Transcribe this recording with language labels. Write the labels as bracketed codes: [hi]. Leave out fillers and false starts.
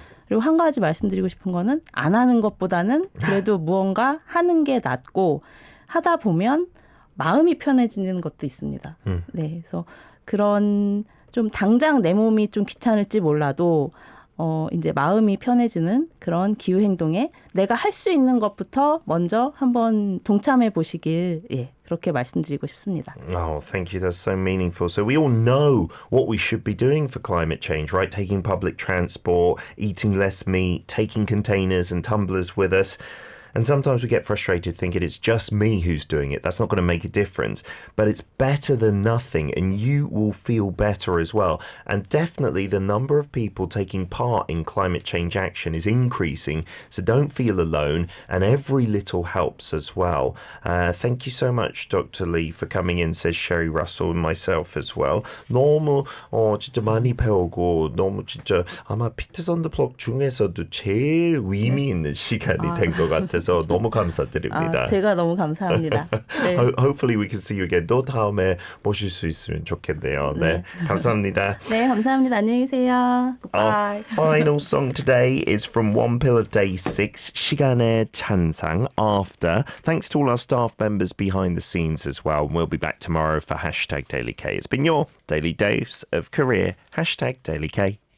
[ko] 그리고 한 가지 말씀드리고 싶은 거는 안 하는 것보다는 그래도 무언가 하는 게 낫고 하다 보면 마음이 편해지는 것도 있습니다. 네, 그래서 그런 좀 당장 내 몸이 좀 귀찮을지 몰라도 이제 마음이 편해지는 그런 기후 행동에 내가 할 수 있는 것부터 먼저 한번 동참해 보시길 그렇게 말씀드리고 싶습니다. [en] Oh, thank you. That's so meaningful. So we all know what we should be doing for climate change, right? Taking public transport, eating less meat, taking containers and tumblers with us. And sometimes we get frustrated thinking it's just me who's doing it. That's not going to make a difference. But it's better than nothing and you will feel better as well. And definitely the number of people taking part in climate change action is increasing. So don't feel alone and every little helps as well. Thank you so much, Dr. Lee, for coming in, says Sherry Russell and myself as well. [ko] 너무 진짜 많이 배우고 너무 진짜 아마 피트 선더 블록 중에서도 제일 의미 있는 시간이 된 것 같아서 해주셔서 너무 감사드립니다. 제가 너무 감사합니다. 네. [en] Hopefully we can see you again. [ko] 또 다음에 모실 수 있으면 좋겠네요. 네, 감사합니다. 네, 감사합니다. 안녕히 계세요. [en] Our Goodbye. final song today is from One Pill of Day 6, 시간의 찬상, After. Thanks to all our staff members behind the scenes as well. And we'll be back tomorrow for Hashtag Daily K. It's been your daily dose of career. Hashtag Daily K.